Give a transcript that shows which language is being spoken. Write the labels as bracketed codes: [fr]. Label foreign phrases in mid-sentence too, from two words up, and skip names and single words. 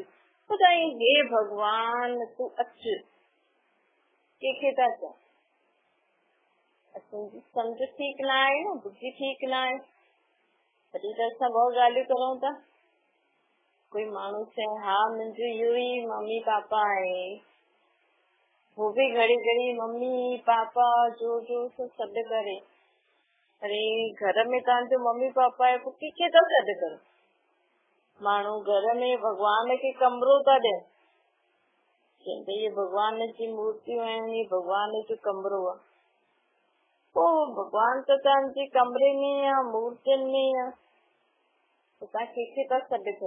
[sd] ॿुधाई हे भॻवान तूं अचु, कंहिंखे था चओ? असांजी सम्झ ठीक न आहे न, बुद्धि ठीक न आहे, तॾहिं त असां ॿ ॻाल्हियूं करूं था। कोई माण्हू चए हा मुंहिंजो इहो ई मम्मी पापा आहे, [hi] वो भी [sd] घड़ी घड़ी मम्मी पापा जो सभु सॾु करे। अरे घर में तव्हांजो मम्मी पापा आहे, पोइ कंहिंखे था सॾु करो? माण्हू घर में भॻवान खे कमरो था ॾियनि, चवंदे इहे भॻवान जी मूर्तियूं आहिनि, इहे भॻवान जो कमरो आहे। पोइ भॻवान त तव्हांजे कमरे में या मूर्तियुनि में आहे, त तव्हां कंहिंखे था सॾु करो?